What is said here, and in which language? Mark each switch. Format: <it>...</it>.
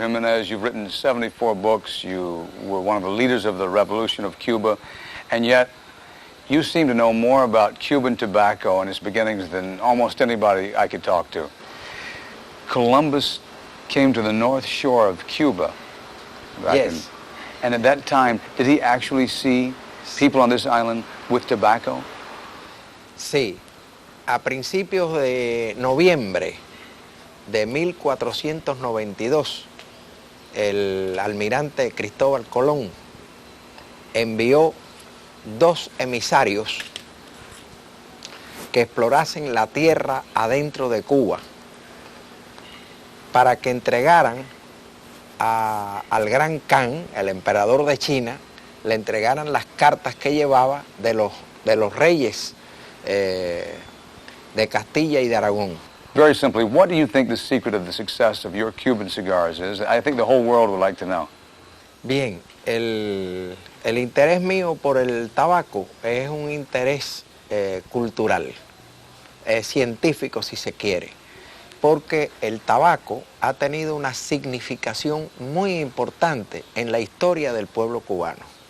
<en>Jimenez, you've written 74 books. You were one of the leaders of the revolution of Cuba, and yet you seem to know more about Cuban tobacco and its beginnings than almost anybody I could talk to. Columbus came to the north shore of Cuba. Yes. And at that time, did he actually see people on this island with tobacco?</en> <es>Sí. A principios de noviembre de 1492, el almirante Cristóbal Colón envió 2 emisarios que explorasen la tierra adentro de Cuba para que entregaran al gran Khan, el emperador de China, le entregaran las cartas que llevaba de los reyes de Castilla y de Aragón.</es> <en>Very simply, what do you think the secret of the success of your Cuban cigars is? I think the whole world would like to know.</en> <es>Bien, el interés mío por el tabaco es un interés cultural, científico si se quiere, porque el tabaco ha tenido una significación muy importante en la historia del pueblo cubano.</es>